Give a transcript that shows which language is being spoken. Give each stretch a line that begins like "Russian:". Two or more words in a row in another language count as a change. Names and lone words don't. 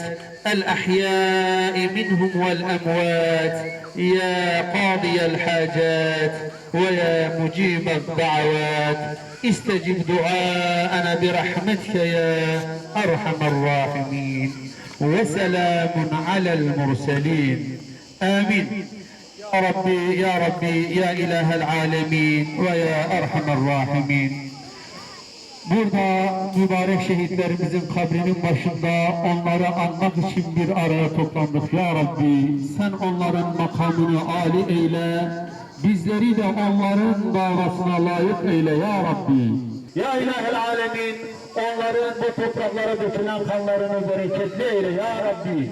Arabic: الأحياء منهم والأموات يا قاضي الحاجات ويا مجيب الدعوات استجب دعاءنا برحمتك يا أرحم الراحمين وسلام على المرسلين آمين يا ربي يا ربي يا إله العالمين ويا أرحم الراحمين.
Turkish: Burada mübarek şehitlerimizin kabrinin başında onları anmak için bir araya toplandık
Arabic: يا ربي.
Turkish: Sen onların makamını âli eyle, bizleri de onların davasına layık eyle
Arabic: يا ربي. يا إله العالمين,
Turkish: onların bu topraklara dökülen kanlarını bereketli eyle
Arabic: يا ربي.